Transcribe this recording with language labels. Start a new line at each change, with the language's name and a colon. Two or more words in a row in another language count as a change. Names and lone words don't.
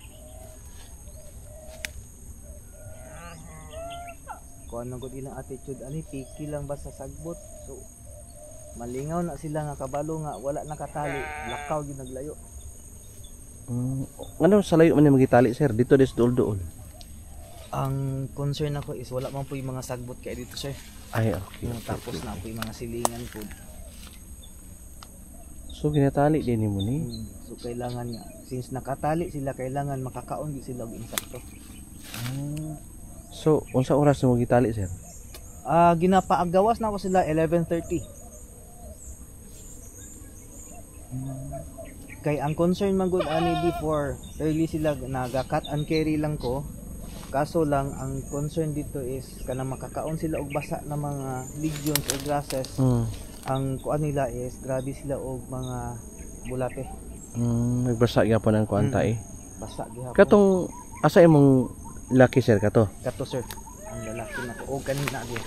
Cebuano: Kung ano gud ilang attitude ani piki lang ba sa sagbot. So malingaw na sila nga kabalo nga wala nakatali, lakaw gyud naglayo. Ano sa layo man ni magitali sir? Dito des duol-duol. Ang concern ako is wala man po yung mga sagbot kay dito sir. Ay, okay.
Filipino: Tapos na po yung mga silingan po.
Cebuano: So ginatali din mo ni. So kailangan nga since nakatali sila kailangan makakaon gyud sila og insakto. So unsa oras mo gitali sir? Ginapaagawas na ako sila 11:30. Kay ang concern man gud ani before early sila naga-
English: cut and carry
Cebuano: lang ko. Kaso lang ang concern dito is kanang makakaon sila og basa na mga legumes o grasses. Ang kuan nila is grabe sila og mga bulate. Nagbasa gyapon ang kuanta eh. Basa gihapon. Katong asa imong laki sir kato? Kato sir. Ang lalaki na ko og kanina gyud.